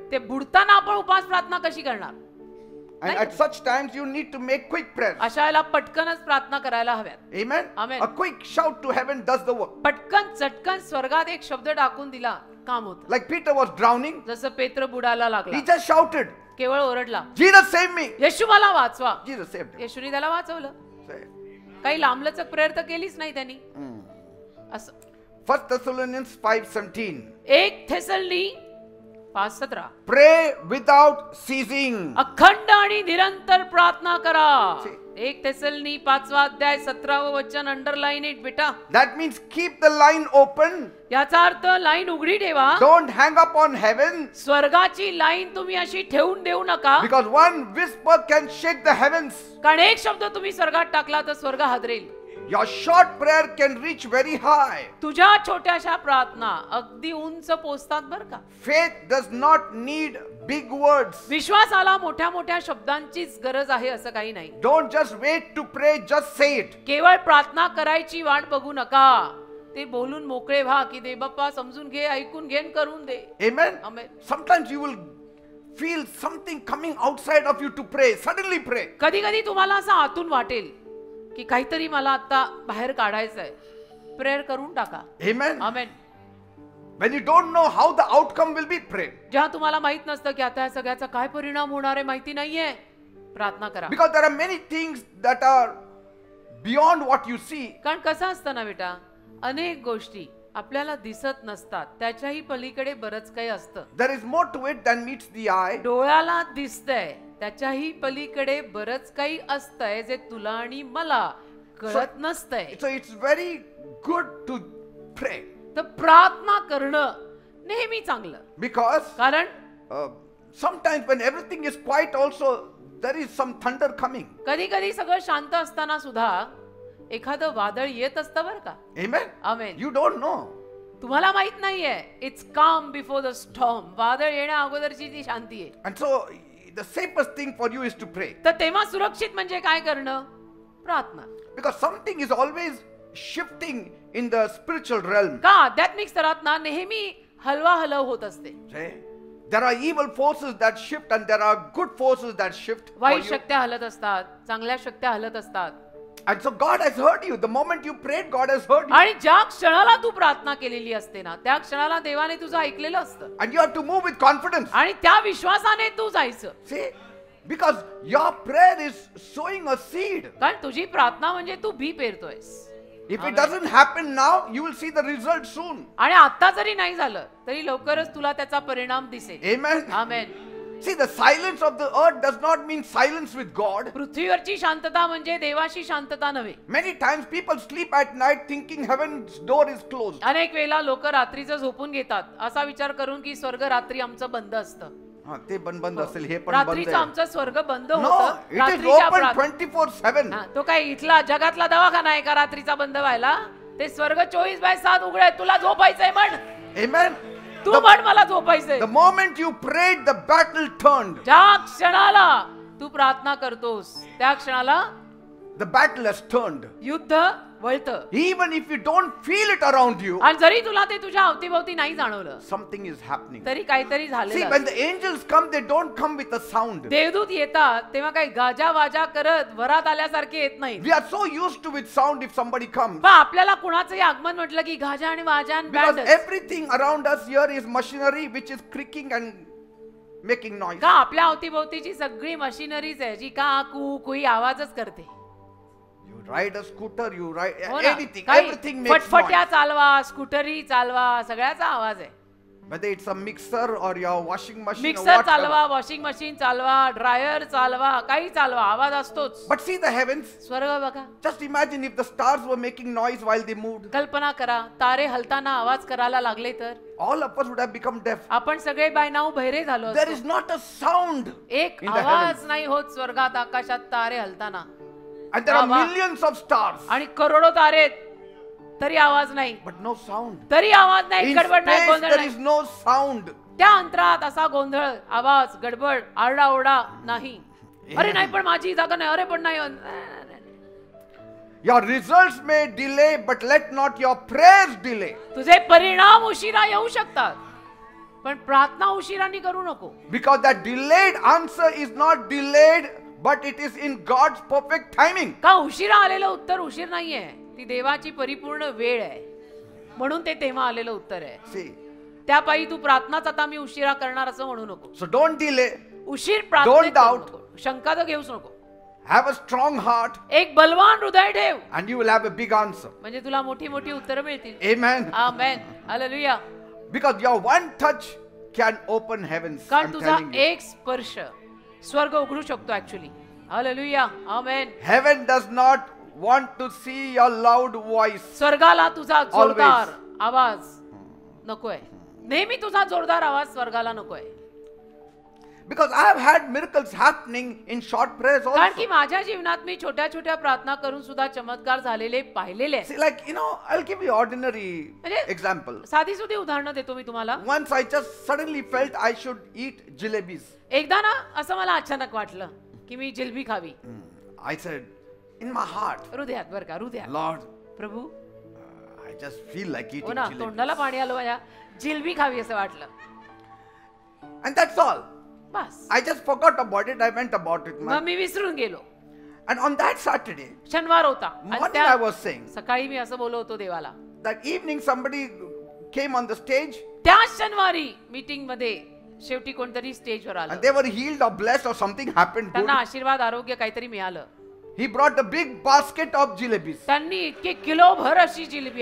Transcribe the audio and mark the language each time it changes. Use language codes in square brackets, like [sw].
[mr] ते बुडताना आपण उपास प्रार्थना कशी करणार? [en] And at such times, you need to make quick prayers. [mr] अशा वेळेला पटकनच प्रार्थना करायला हव्यात. [en] Amen. Amen. A quick shout to heaven does the work. [mr] पटकन चटकन स्वर्गात एक शब्द टाकून दिला, काम होतं. [en] Like Peter was drowning, [mr] जसं पेत्र बुडायला लागला, [en] he just shouted. [mr] केवळ ओरडला, [en] Jesus save me. [mr] येशू मला वाचवा. [en] Jesus saved him. [mr] येशूने त्याला वाचवलं. [en] Saved. [mr] काही लांबलचक प्रेयर तर केलीच नाही त्यांनी. असं [en] 1 Thessalonians 5:17. [mr] 1 थेसलनी 5:17. [en] Pray without ceasing. [mr] अखंड आणि निरंतर प्रार्थना करा. [en] See. [mr] 1 थेसलनी 5वा अध्याय 17वे वचन [en] underline it [mr] बेटा. [en] That means keep the line open. [mr] याचा अर्थ लाईन उघडी ठेवा. [en] Don't hang up on heaven. [mr] स्वर्गाची line तुम्ही अशी ठेवून देऊ नका. [en] Because one whisper can shake the heavens. [mr] कारण एक शब्द तुम्ही स्वर्गात टाकला तर स्वर्ग हादरेल. [en] Your short prayer can reach very high. [mr] तुझ्या छोट्याशा प्रार्थना अगदी उंच पोचतात बरं का. [en] Faith does not need big words. [mr] विश्वासाला मोठ्या मोठ्या शब्दांचीच गरज आहे असं काही नाही. [en] Don't just wait to pray, just say it. [mr] केवळ प्रार्थना करायची वाट बघू नका. ते बोलून मोकळे व्हा की दे बाप्पा समजून घे, ऐकून घे, करून दे. [en] Amen. Amen. Sometimes you will feel something coming outside of you to pray. Suddenly pray. [mr] कधी कधी तुम्हाला असं आतून वाटेल की काहीतरी मला आता बाहेर काढायचंय. प्रेयर करून टाका. [en] Amen. [mr] Amen. [en] When you don't know how the outcome will be, pray. [mr] जेव्हा तुम्हाला माहित नसतं की आता या सगळ्याचा काय परिणाम होणार आहे माहिती नाहीये, प्रार्थना करा. [en] Because there are many things that are beyond what you see. [mr] कारण कसं असतं ना बेटा, अनेक गोष्टी आपल्याला दिसत नसतात, त्याच्याही पलीकडे बरंच काही असतं. [en] There is more to it than meets the eye. [mr] डोळ्याला दिसतंय त्याच्याही पलीकडे बरंच काही असतंय जे तुला आणि मला कळत नसतंय. [en] So it's very good to pray. [mr] तर प्रार्थना करणं नेहमी चांगलं. [en] Because [mr] कारण [en] sometimes when everything is quiet also there is some thunder coming. [mr] कधी कधी सगळं शांत असताना सुद्धा एखादं वादळ येत असतं बरं का. [en] Amen. [mr] Amen. [en] You don't know. [mr] तुम्हाला माहित नाहीये. [en] It's calm before the storm. [mr] वादळ येण्या अगोदरची ती शांती आहे. [en] And so the safest thing for you is to pray. [mr] तर तेव्हा सुरक्षित म्हणजे काय करणं? प्रार्थना. [en] Because something is always shifting in the spiritual realm. [mr] का आध्यात्मिक स्तरात ना नेहमी हलवाहलव होत असते. [en] See? There are evil forces that shift and there are good forces that shift for [mr] वाईट [en] you. [mr] शक्त्या हलत असतात, चांगल्या शक्त्या हलत असतात. [en] And so God has heard you. The moment you prayed, God has heard you. [mr] आणि ज्या क्षणाला तू प्रार्थना केलेली असते ना, त्या क्षणाला देवाने तुझं ऐकलेलं असतं. [en] And you have to move with confidence. [mr] आणि त्या विश्वासाने तू जायचं. [en] See? Because your prayer is sowing a seed. [mr] कारण तुझी प्रार्थना म्हणजे तू बी पेरतोयस. [en] If it doesn't happen now, you will see the result soon. [mr] आणि आता जरी नाही झालं तरी लवकरच तुला त्याचा परिणाम दिसेल. [en] Amen. [mr] Amen. [en] See, the silence of the earth does not mean silence with God. [mr] पृथ्वीवरची शांतता म्हणजे देवाशी शांतता नव्हे. [en] Many times people sleep at night thinking heaven's door is closed. [mr] अनेक वेळेला लोक रात्रीचं झोपून घेतात असा विचार करून की स्वर्ग रात्री आमचं बंद असतं. हा ते बंद असेल हे पण बंद रात्रीचं आमचं स्वर्ग बंद [en] No, [mr] होतं. [en] it is [mr] रात्रीच्या [en] open [mr] प्रार्थना. [en] 24/7. [mr] हा, तो काय इथला जगातला दवाखाना आहे का रात्रीचा बंद व्हायला? ते स्वर्ग 24/7 उघड आहे. तुला झोपायचंय म्हण. [en] Amen. [mr] तू म्हण मला झोपायचंय. [en] The moment you prayed, the battle turned. [mr] ज्या क्षणाला तू प्रार्थना करतोस त्या क्षणाला [en] The battle has turned. [mr] युद्ध वळतं. [en] Even if you don't feel it around you, [mr] आणि जरी तुला ते तुझ्या अवतीभोवती नाही जाणवलं [en] something is happening. [mr] तरी काहीतरी [en] See, [mr] झालेलं [en] when [mr] असतं. [en] the angels come, they don't come with a sound. [mr] देवदूत येतात तेव्हा काही गाजा वाजा करत वरात आल्यासारखे येत नाही. [en] We are so used to with sound if somebody comes. [mr] पण आपल्याला कुणाचंही आगमन म्हटलं की गाजा आणि वाजा आणि [en] Because [mr] band. [en] everything around us here is machinery which is creaking and making noise. [mr] का आपल्या अवतीभोवतीची सगळी मशिनरीज आहे जी का कू कुई आवाजच करते. [en] You ride a scooter, you ride [mr] हो ना? [en] anything, [mr] काही [en] everything makes [mr] फटफट्या [en] noise. [mr] चालवा, स्कूटरी चालवा, सगळ्याचा आवाज आहे. [en] Whether it's a mixer or your washing machine or [mr] mixer [en] whatever. [mr] चालवा, वॉशिंग मशीन चालवा, ड्रायर चालवा, काही चालवा, आवाज असतोच. [en] But see the heavens. [mr] स्वर्ग बघा. [en] Just imagine if the stars were making noise while they moved. [mr] कल्पना करा तारे हलताना आवाज करायला लागले तर [en] All of us would have become deaf. [mr] आपण सगळे बाय नाव बहिरे झालो [en] There [mr] असतो. [en] is not a sound. [mr] एक [en] in the [mr] आवाज [en] heavens. [mr] नाही होत स्वर्गात आकाशात तारे हलताना. [en] And there are [mr] वा. [en] millions of stars. [mr] आणि करोडो तारे आहेत, तरी आवाज नाही. [en] But no sound. [mr] तरी आवाज नाही, [en] In [mr] गडबड नाही, [en] space [mr] गोंधळ [en] there [mr] नाही. [en] is no sound. [mr] त्या अंतरात असा गोंधळ, आवाज, गडबड, आरडाओरडा नाही. अरे नाही पण माझी जागा नाही, अरे पण नाही. [en] Your results may delay, but let not your prayers delay. [mr] तुझे परिणाम उशिरा येऊ शकतात पण प्रार्थना उशिरानी करू नको. [en] Because that delayed answer is not delayed, but it is in God's perfect timing. [mr] का उशिरा आलेलं उत्तर उशीर नाहीये, ती देवाची परिपूर्ण वेळ आहे. म्हणून ते तेव्हा आलेलं उत्तर आहे. [en] See, [mr] त्यापायी तू प्रार्थनाच आता मी उशिरा करणार असं म्हणू नको. [en] so don't delay. [mr] उशीर प्रार्थनेत [en] Don't doubt. [mr] करू नको. शंका तर घेऊच नको. [en] Have a strong heart [mr] एक बलवान हृदय ठेव, [en] and you will have a big answer. [mr] म्हणजे तुला मोठी मोठी उत्तरं मिळतील. [en] Amen. [mr] Amen. Hallelujah. [en] Because your one touch can open heavens. [mr] कारण [en] I'm [mr] तुझा [en] telling you. [mr] एक स्पर्श स्वर्ग उघडू शकतो actually. Hallelujah. Amen. [en] Heaven does not want to see your loud voice. [mr] स्वर्गाला तुझा जोरदार आवाज नकोय. नेहमी तुझा जोरदार आवाज स्वर्गाला नकोय. [en] Because I have had miracles happening in short prayers [mr] कारण की [en] also. [mr] माझ्या जीवनात मी छोट्या छोट्या प्रार्थना करून सुद्धा चमत्कार झालेले पाहिलेले आहेत. [en] See, like, I'll give you ordinary [mr] म्हणजे [en] example. [mr] साधी सुधी उदाहरणं देतो मी तुम्हाला. [en] Once I just suddenly felt I should eat jalebis. [mr] एकदा ना असं मला अचानक वाटलं की मी jalebi खावी. [en] I said, in my heart, [mr] हृदयात बरं का, हृदयात. [en] Lord, [mr] Prabhu [en] I just feel like [mr] हो [en] eating [mr] ना, [en] jalebis. [mr] तोंडाला पाणी आलं माझ्या. जिलबी खावी असं वाटलं. [en] And that's all. [mr] Bus. [en] I just forgot about it. I went about it. [mr] मग मी विसरून गेलो. [en] And on that Saturday, [mr] शनिवार होता आणि [en] morning [mr] त्या [en] I was saying, [mr] सकाळी मी असं बोलत होतो देवाला. [en] that evening somebody came on the stage [mr] त्याच शनिवारी मीटिंग मध्ये शेवटी कोणतरी स्टेजवर आलं. [en] and they were healed or blessed or something happened good. [mr] त्यांना आशीर्वाद आरोग्य काहीतरी मिळालं. [en] He brought a big basket of jalebis. [mr] त्यांनी इतके किलो भर अशी जिलेबी